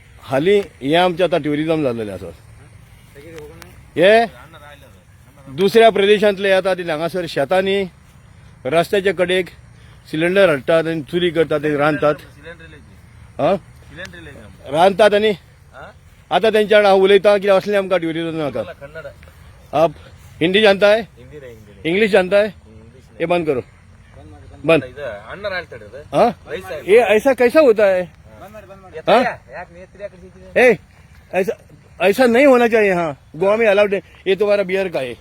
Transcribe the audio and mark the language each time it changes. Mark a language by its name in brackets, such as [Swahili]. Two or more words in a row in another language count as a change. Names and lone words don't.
[Konkani] हाली हे आमचे आता ट्युरिझम जाल्लेले आसा. हे दुसऱ्या प्रदेशांतले येतात ते हांगासर शेतांनी रस्त्याच्या कडेक सिलेंडर हाडटात आनी चुरी करतात आनी रांदतात. रांदतात आनी आता त्यांच्या हांव उलयता कित्याक असले आमकां ट्युरिझम नाका. [Hindi] आप हिंदी जानता है, इंग्लिश जानता है? ये बंद करो, बंद. हाँ, ये ऐसा कैसा होता है? हाँ? ए, ऐसा नहीं होना चाहिए. हाँ, गोवा में अलाउड है. ये तुम्हारा बियर का है.